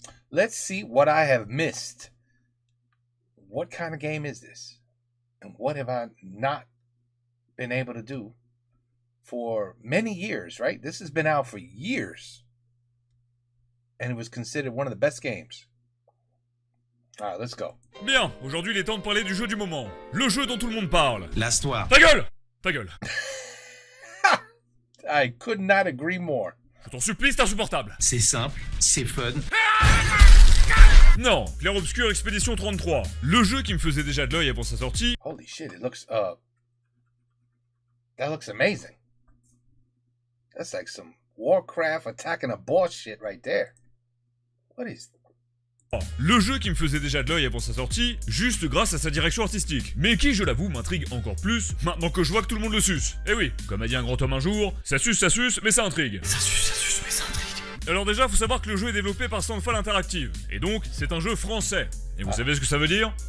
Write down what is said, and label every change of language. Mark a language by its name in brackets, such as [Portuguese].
[English] Let's see what I have missed. What kind of game is this? And what have I not been able to do for many years, right? This has been out for years. And it was considered one of the best games. All right, let's go. [French] Bien, aujourd'hui il est temps de parler du jeu du moment. Le jeu dont tout le monde parle. Lasse-toi. Ta gueule! Ta gueule. [English] I could not agree more. [French] Je t'en supplie, c'est insupportable. C'est simple, c'est fun. Non, Clair Obscur Expédition 33. Le jeu qui me faisait déjà de l'œil avant sa sortie. [English] Holy shit, it looks, that looks amazing. That's like some Warcraft attacking a boss shit right there. What is... [French] Le jeu qui me faisait déjà de l'œil avant sa sortie, juste grâce à sa direction artistique. Mais qui, je l'avoue, m'intrigue encore plus, maintenant que je vois que tout le monde le suce. Eh oui, comme a dit un grand homme un jour, ça suce, mais ça intrigue. Ça suce, mais ça intrigue. Alors déjà, faut savoir que le jeu est développé par Soundfall Interactive. Et donc, c'est un jeu français. Et vous savez ce que ça veut dire?